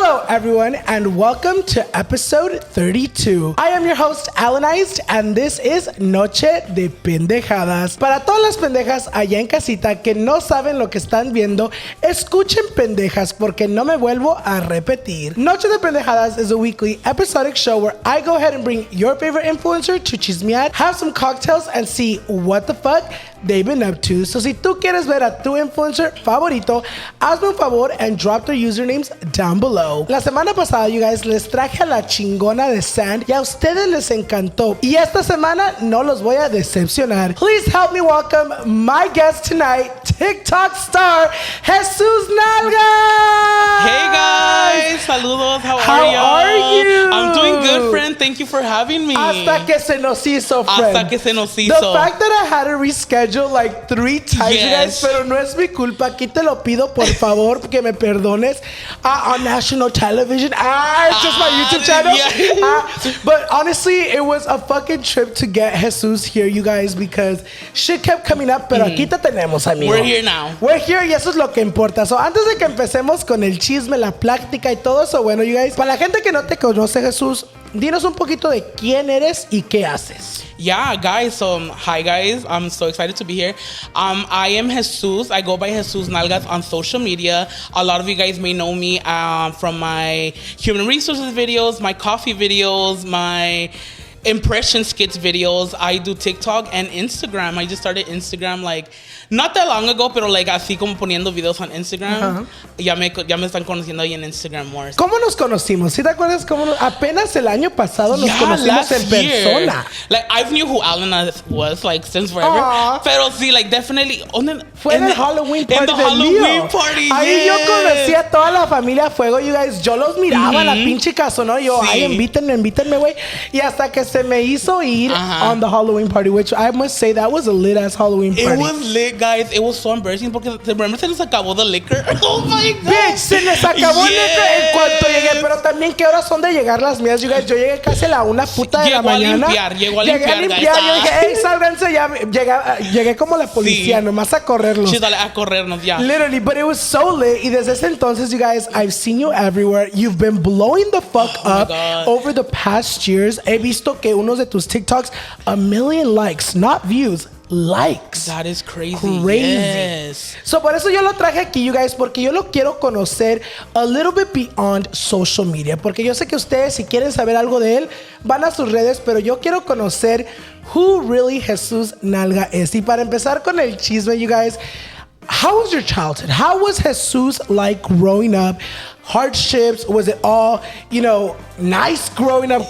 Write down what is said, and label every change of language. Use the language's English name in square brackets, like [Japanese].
[English] Everyone, and welcome to episode 32. I am your host, Alannized, and this is Noche de Pendejadas. [Spanish] Para todas las pendejas allá en casita que no saben lo que están viendo, escuchen pendejas porque no me vuelvo a repetir. [English] Noche de Pendejadas is a weekly episodic show where I go ahead and bring your favorite influencer to chismear, have some cocktails, and see what the fuck they've been up to. [Spanish] So si tú quieres ver a tu influencer favorito, hazme un favor [English] and drop their usernames down below. [Spanish] La semana pasada, [English] you guys, [Spanish] les traje a la chingona de Sand y a ustedes les encantó. Y esta semana no los voy a decepcionar. [English] Please help me welcome my guest tonight, Tik Tok star, Jesus Nalgas! Hey guys! Saludos, how are you? I'm doing good, friend. Thank you for having me. [Spanish] Hasta que se nos hizo, friend. Hasta que se nos hizo. [English] The fact that I had to reschedule like 3 times, you guys, [Spanish] pero no es mi culpa. Aquí te lo pido, por favor, que me perdones. [English] On national television. It's just my YouTube channel. Yeah. But honestly, it was a fucking trip to get Jesus here, you guys, because shit kept coming up, [Spanish] pero aquí te tenemos, amigo. [English] We're here now. We're here [Spanish] y eso es lo que importa. So, antes de que empecemos con el chisme, la plática y todo eso, bueno, [English] you guys, [Spanish] para la gente que no te conoce, Jesús, dinos un poquito de quién eres y qué haces. [English] Yeah, guys. So, hi, guys. I'm so excited to be here. I am Jesus. I go by Jesus Nalgas on social media. A lot of you guys may know me from my human resources videos, my coffee videos, my impression skits videos. I do TikTok and Instagram. I just started Instagram like not that long ago, [Spanish] pero [English] like [Spanish] así como poniendo videos [English] on Instagram. [Spanish] Ya me están conociendo ahí en Instagram more. ¿Cómo nos conocimos? ¿Sí te acuerdas cómo apenas el año pasado nos conocimos en persona? [English] Like I knew who Alannized was like since forever. Aww. [Spanish] Pero sí, [English] like definitely [Spanish] fue en el Halloween party. [English] En the Halloween party. [Spanish] Ahí yo conocí a toda la familia Fuego, [English] you guys. [Spanish] Yo los miraba la pinche casona. Yo, ay, invítenme, güey. Y hasta que se me hizo ir [English] on the Halloween party, which I must say that was a lit ass Halloween party. It was lit, guys. It was so embarrassing [Spanish] porque [English] remember [Spanish] se nos acabó [English] the liquor. Oh my god. Bitch, [Spanish] se les acabó el liquor en cuanto llegué. Pero también qué horas son de llegar las mías, [English] you guys. [Spanish] Yo llegué casi a la 1:00 de la mañana. Llegó a limpiar, guys. Yo dije, hey, sálganse ya. Llegué como la policía, nomás a correrlos. Sí, dale, a corrernos, ya. [English] Literally, but it was so lit. [Spanish] Y desde ese entonces, [English] you guys, I've seen you everywhere. You've been blowing the fuck up over the past years. [Spanish] He visto que unos de tus TikToks, [English] 1 million likes, not views. Likes. That is crazy. Yes. [Spanish] So por eso yo lo traje aquí, [English] you guys, [Spanish] porque yo lo quiero conocer [English] a little bit beyond social media, [Spanish] porque yo sé que ustedes si quieren saber algo de él van a sus redes, pero yo quiero conocer [English] who really [Spanish] Jesus Nalga es. Y para empezar con el chisme, [English] you guys, how was your childhood? How was Jesus like growing up? Hardships? Was it all, nice growing up?